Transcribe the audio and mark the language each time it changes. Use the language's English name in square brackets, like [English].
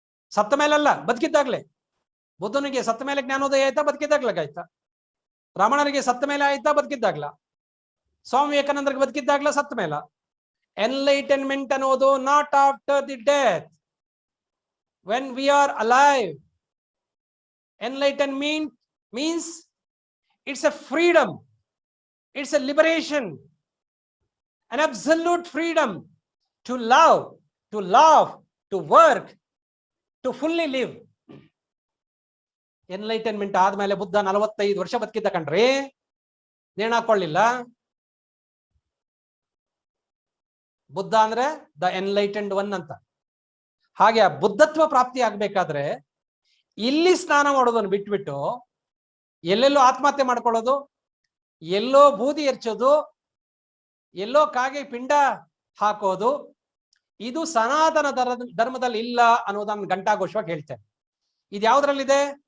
[Kannada] ಸತ್ತ ಮೇಲಲ್ಲ, ಬದುಕಿದ್ದಾಗ್ಲೇ. ಬುದ್ಧನಿಗೆ ಸತ್ತ ಮೇಲೆ ಜ್ಞಾನೋದಯ ಆಯ್ತಾ? ಬದುಕಿದ್ದಾಗ್ಲಾಗಾಯ್ತಾ? ರಮಣರಿಗೆ ಸತ್ತ ಮೇಲೆ ಆಯ್ತಾ? ಬದುಕಿದ್ದಾಗ್ಲ. ಸ್ವಾಮಿ ವಿವೇಕಾನಂದರಿಗೆ ಬದುಕಿದ್ದಾಗ್ಲ, ಸತ್ತ ಮೇಲ. ಎನ್ಲೈಟನ್ಮೆಂಟ್ ಅನ್ನೋದು [English] Not after the death. when we are alive. Enlightenment means it's a freedom, it's a liberation, an absolute freedom to love, to love, to work, to fully live. [Kannada] Enlightenment ಆದ್ಮೇಲೆ ಬುದ್ಧ 45 ವರ್ಷ ಬದುಕಿದ್ದ ಕಣ್ರಿ, ನೇಣಾಕೊಳ್ಳಿಲ್ಲ. ಬುದ್ಧ ಅಂದ್ರೆ [English] the enlightened one [Kannada] ಅಂತ. ಹಾಗೆ ಆ ಬುದ್ಧತ್ವ ಪ್ರಾಪ್ತಿ ಆಗ್ಬೇಕಾದ್ರೆ ಇಲ್ಲಿ ಸ್ನಾನ ಮಾಡೋದನ್ನು ಬಿಟ್ಬಿಟ್ಟು ಎಲ್ಲೆಲ್ಲೋ ಆತ್ಮಹತ್ಯೆ ಮಾಡ್ಕೊಳ್ಳೋದು, ಎಲ್ಲೋ ಬೂದಿ ಎರಚೋದು, ಎಲ್ಲೋ ಕಾಗೆ ಪಿಂಡ ಹಾಕೋದು, ಇದು ಸನಾತನ ಧರ್ಮದಲ್ಲಿ ಇಲ್ಲ ಅನ್ನೋದನ್ನ ಘಂಟಾಘೋಷವಾಗಿ ಹೇಳ್ತೇನೆ. ಇದು ಯಾವ್ದ್ರಲ್ಲಿದೆ?